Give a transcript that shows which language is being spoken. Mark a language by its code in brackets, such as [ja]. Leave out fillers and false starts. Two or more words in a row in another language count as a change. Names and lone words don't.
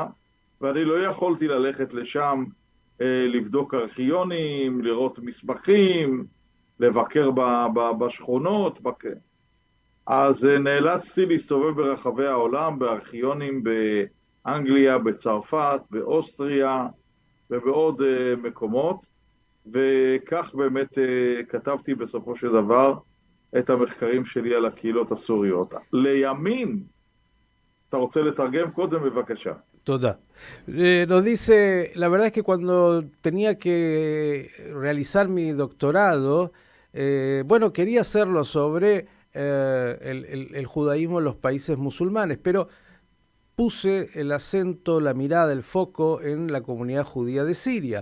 [he] ואני לא יכולתי ללכת לשם לבדוק ארכיונים, לראות מסמכים, לבקר בשכונות, אז נאלצתי להסתובב ברחבי העולם, בארכיונים באנגליה, בצרפת, באוסטריה ובעוד מקומות, וכך באמת כתבתי בסופו של דבר את המחקרים שלי על הקהילות הסוריות. לימים, אתה רוצה לתרגם קודם בבקשה? Toda. [es] Nos dice, la verdad es que cuando tenía que realizar mi doctorado, bueno, quería hacerlo sobre el judaísmo en los países musulmanes, pero puse el acento, la mirada, el foco en la comunidad judía de Siria.